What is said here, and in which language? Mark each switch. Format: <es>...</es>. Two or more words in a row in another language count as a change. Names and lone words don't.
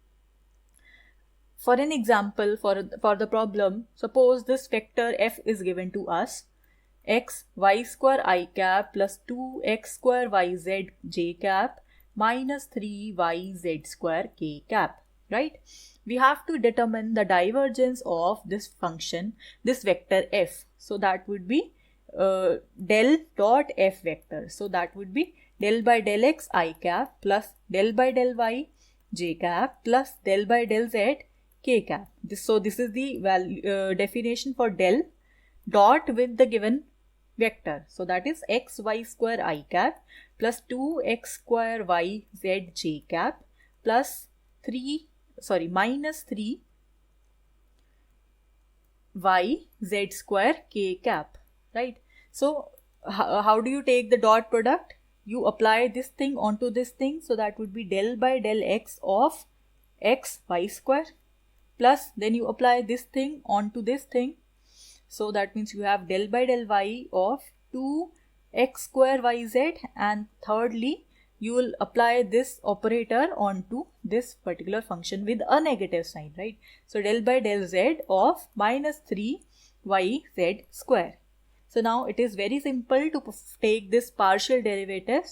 <en>For an example, for the problem, suppose this vector f is given to us, x y square I cap plus 2x square yz j cap minus 3yz square k cap, right? We have to determine the divergence of this function, this vector f. So that would be del dot f vector. So that would be del by del x I cap plus del by del y j cap plus del by del z k cap. So this is the definition for del dot with the given vector. So that is x y square I cap plus 2x square y z j cap plus minus 3 y z square k cap, right? So how do you take the dot product? You apply this thing onto this thing, so that would be del by del x of x y square plus then you apply this thing onto this thing. So that means you have del by del y of 2x square yz, and thirdly you will apply this operator onto this particular function with a negative sign, right? So del by del z of minus 3yz square. So now it is very simple to take this partial derivatives.</en>